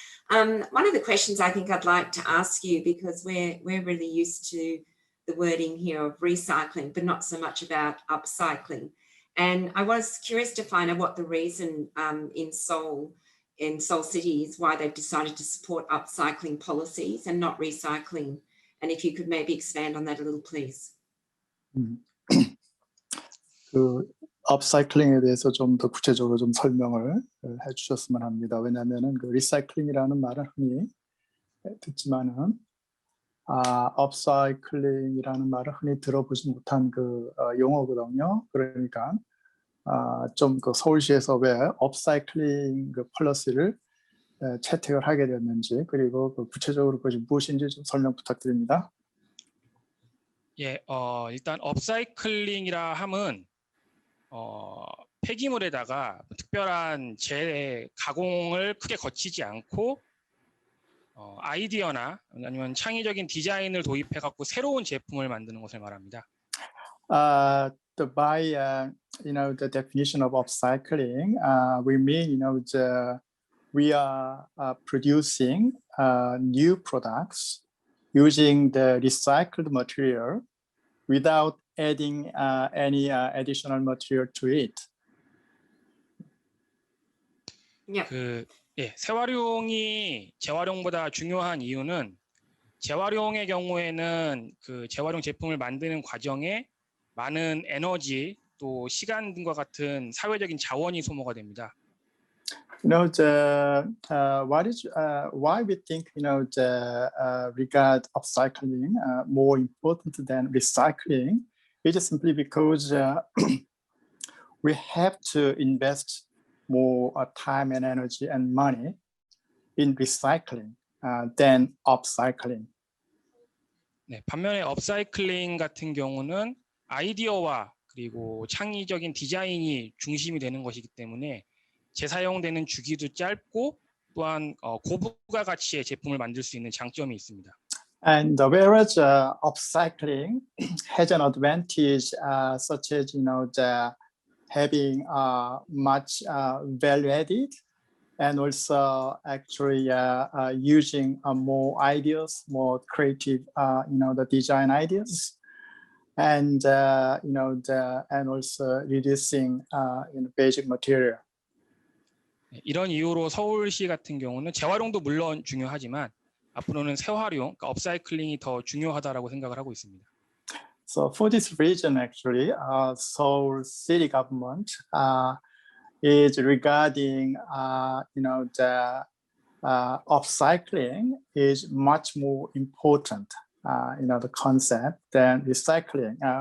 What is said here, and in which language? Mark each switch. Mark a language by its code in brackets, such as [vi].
[en] One of the questions I think I'd like to ask you, because we're really used to the wording here of recycling, but not so much about upcycling. And I was curious to find out what the reason in Seoul City is why they've decided to support upcycling policies and not recycling. And if you could maybe expand on that a little, please. [ko] 그 업사이클링에 대해서 좀 더 구체적으로 좀 설명을 해주셨으면 합니다. 왜냐하면은 그 리사이클링이라는 말은 흔히 듣지만은 업사이클링이라는 말을 흔히 들어보지 못한 그 용어거든요. 그러니까 좀 그 서울시에서 왜 업사이클링 그 폴리시를 채택을 하게 됐는지, 그리고 그 구체적으로 그것이 무엇인지 좀 설명 부탁드립니다. 예, 일단 업사이클링이라 함은 폐기물에다가 특별한 재가공을 크게 거치지 않고 아이디어나 아니면 창의적인 디자인을 도입해 갖고 새로운 제품을 만드는 것을 말합니다. [en] By the definition of upcycling, we mean we are producing new products using the recycled material without adding any additional material to it. [ko] 재활용이 재활용보다 중요한 이유는 재활용의 경우에는 그 재활용 제품을 만드는 과정에 많은 에너지 또 시간 등과 같은 사회적인 자원이 소모가 됩니다. [en] Why we think regard upcycling more important than recycling is simply because we have to invest more time and energy and money in recycling than upcycling. [ko] 네, 반면에 업사이클링 같은 경우는 아이디어와 그리고 창의적인 디자인이 중심이 되는 것이기 때문에 재사용되는 주기도 짧고 또한 고부가 가치의 제품을 만들 수 있는 장점이 있습니다. [en] And whereas upcycling has an advantage such as having much value added, and also actually using more ideas, more creative, the design ideas, and and also reducing basic material. [ko] 이런 이유로 서울시 같은 경우는 재활용도 물론 중요하지만 앞으로는 재활용, 그러니까 업사이클링이 더 중요하다라고 생각을 하고 있습니다. [en] So for this reason, actually, Seoul city government is regarding, the upcycling is much more important, the concept than recycling.